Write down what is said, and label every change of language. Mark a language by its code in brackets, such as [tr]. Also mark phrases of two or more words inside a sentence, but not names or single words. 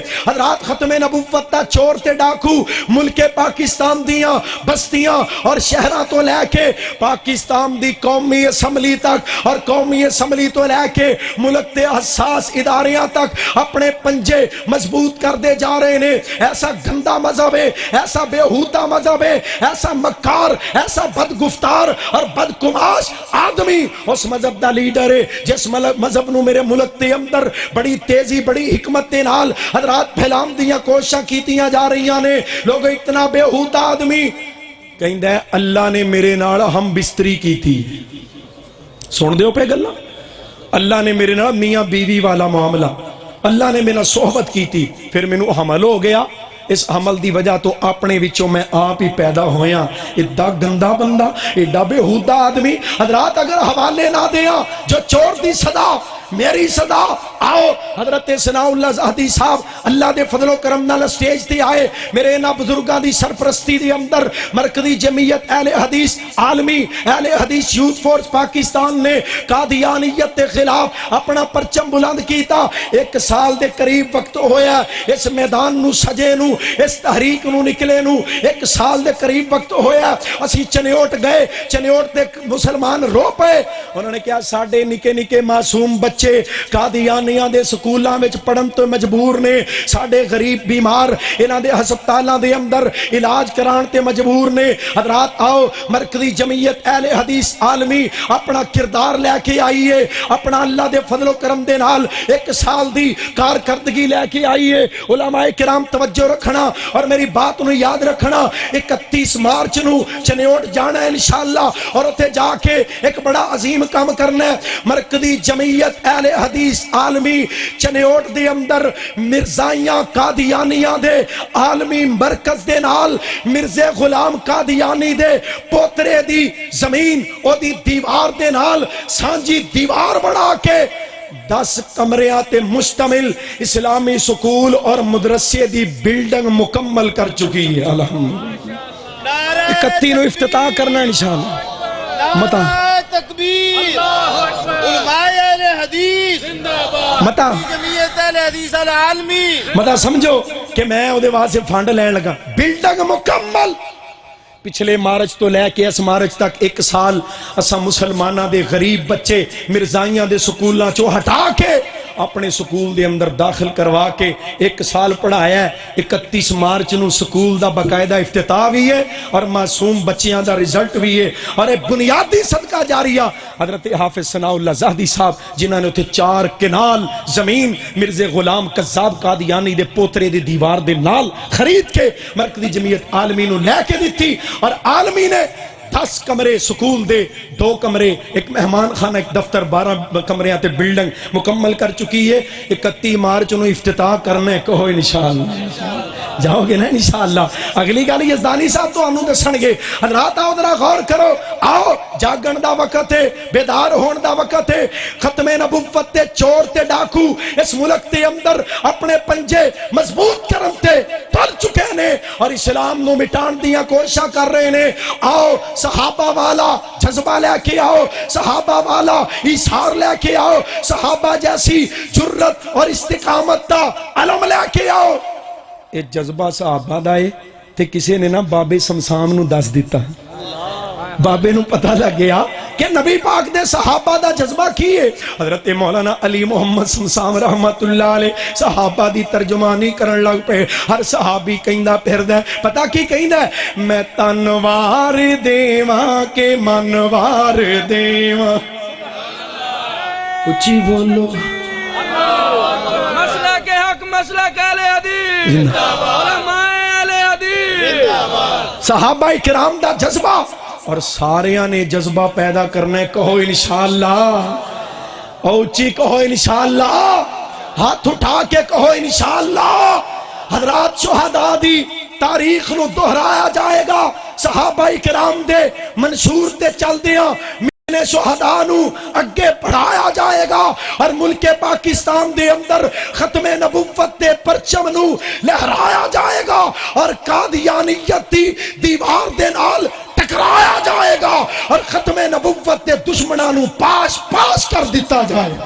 [pa] حضرات ختم نبوت دا چور تے ڈاکو ملک پاکستان دیاں بستیاں اور شہرہ تو لے کے پاکستان دی قومی اسمبلی تک اور قومی اسمبلی تو لے کے ملک تے حساس اداریاں تک اپنے پنجے مضبوط کر دے جا رہے ہیں۔ ایسا گندہ مذہب ہے، ایسا بےہودہ مذہب ہے، ایسا مکار، ایسا بدگفتار اور بدکماش آدمی اس مذہب دا لیڈر ہے جس مذہب نو میرے ملک دے اندر بڑی تیزی بڑی حکمت دے نال حضرات پھیلام دیاں کوششاں کیتیاں جا رہی نے۔ لوگ اتنا بےہودہ آدمی کہندا ہے اللہ نے میرے نال ہم بستری کی تھی، سن دیو پہ گلا، اللہ نے میرے نال میاں بیوی والا معاملہ، اللہ نے میرا صحبت کی تھی، پھر مینوں حمل ہو گیا، اس حمل دی وجہ تو اپنے وچوں میں آپ ہی پیدا ہویا۔ ایڈا گندا بندہ، ایڈا بےہودہ آدمی۔ حضرات اگر حوالے نہ دیاں جو چور دی صدا میری صدا، آؤ حضرت ثناء اللہ زاہدی صاحب اللہ دے فضل و کرم نال سٹیج تے آئے، میرے انہاں بزرگاں دی سرپرستی دے اندر مرکزی جمعیت اہل حدیث عالمی اہل حدیث یوتھ فورس پاکستان نے قادیانیت کے خلاف اپنا پرچم بلند کیتا۔ 1 سال دے قریب وقت ہویا اس میدان نو سجے نو، اس تحریک نو نکلے نو، 1 سال دے قریب وقت ہویا۔ اسی چنیوٹ گئے، چنیوٹ دے مسلمان رو پے، انہوں نے کہا ساڈے نکے نکے معصوم بچے قادیانیاں دے سکولاں وچ پڑھن تو مجبور نے، ساڈے غریب بیمار انہاں دے ہسپتالاں دے اندر علاج کران تے مجبور نے۔ حضرات آؤ مرکزی جمعیت اہل حدیث عالمی اپنا کردار لے کے آئیے، اپنا اللہ دے فضل و کرم دے نال 1 سال دی کارکردگی لے کے آئیے۔ علماء کرام توجہ رکھنا اور میری بات نو یاد رکھنا، 31 مارچ نو چنیوٹ جانا ہے انشاءاللہ، اور اتھے جا کے ایک بڑا عظیم کام کرنا ہے۔ مرکزی جمعیت اہل حدیث عالمی چنیوٹ دے اندر مرزائیاں قادیانیاں دے عالمی مرکز دے نال مرزا غلام قادیانی دے پوترے دی زمین او دی دیوار دے نال سانجی دیوار بنا کے 10 کمریاں تے مشتمل اسلامی سکول اور مدرسے دی بلڈنگ مکمل کر چکی ہے۔ الحمدللہ 31 نو افتتاح کرنا انشاءاللہ۔ متا تکبیر، علماء اہل حدیث متا جمعیت اہل حدیث العالمی، متا سمجھو کہ میں او دے واسطے فنڈ لین لگا، بلڈنگ مکمل پچھلے مارچ تو لے کے اس مارچ تک 1 سال اسا مسلمانہ دے غریب بچے مرزائیاں دے سکولاں چو ہٹا کے اپنے سکول دے اندر داخل کروا کے 1 سال پڑھایا ہے۔ 31 مارچ نو سکول دا باقاعدہ افتتاح بھی ہے اور معصوم بچیاں دا رزلٹ بھی ہے، اور ایک بنیادی صدقہ جاریہ حضرت حافظ ثناء اللہ زاہدی صاحب جنہاں نے اتھے 4 کنال زمین مرزا غلام قذاب قادیانی دے پوترے دی دیوار دے نال خرید کے مرکزی جمعیت عالمی نو لے کے دیتی، اور عالمی نے 10 کمرے سکول دے، 2 کمرے ایک مہمان خانہ ایک دفتر 12 کمرے تے بلڈنگ مکمل کر چکی ہے۔ 31 مارچ نو افتتاح کرنے کہو انشاءاللہ، جاؤ گے نا انشاءاللہ۔ اگلی گالی یزدانی صاحب تو انہوں دسن گے۔ حضرات آؤ ذرا غور کرو، آؤ جاگن دا وقت ہے، بیدار ہون دا وقت ہے۔ ختم نبوت تے چور تے ڈاکو اس ملک تے اندر اپنے پنجے مضبوط کرن تے پل چکے نے اور اسلام نو مٹان دیاں کوششاں کر رہے نے۔ آؤ صحابہ والا جذبہ لے کے آؤ، صحابہ والا ایثار لے کے آؤ، صحابہ جیسی جرت اور استقامت دا علم لے کے آؤ۔ ایک جذبہ صحابہ دا ہے تے کسی نے نا بابے سمسام نو دس دیتا، بابے نو پتہ لگ گیا کہ نبی پاک دے صحابہ دا جذبہ کی ہے. حضرت مولانا علی محمد سمسام رحمت اللہ علیہ صحابہ دی ترجمانی کرن لگ پے. ہر صحابی کہندا پھردا ہے, پتہ کی کہندا ہے, میں تنوار دیواں کے منوار دیواں. اچھی بولو. مسئلہ کے حق مسئلہ اہل حدیث علماء اہل حدیث. صحابہ کرام دا جذبہ اور ساریاں نے جذبہ پیدا کرنا ہے. کہو انشاءاللہ, اوچی کہو انشاءاللہ, ہاتھ اٹھا کے کہو انشاءاللہ. حضرات شہداء دی تاریخ نو دہرایا جائے گا, صحابہ کرام دے منشور تے چل دیاں نے شہداء نو اگے پڑھایا جائے گا, اور ملک پاکستان دے اندر ختم نبوت دے پرچم نو لہرایا جائے گا, اور قادیانیت دی دیوار دے نال ٹکرایا جائے گا, اور ختم نبوت دے دشمناں نو پاش پاش کر دیتا جائے گا.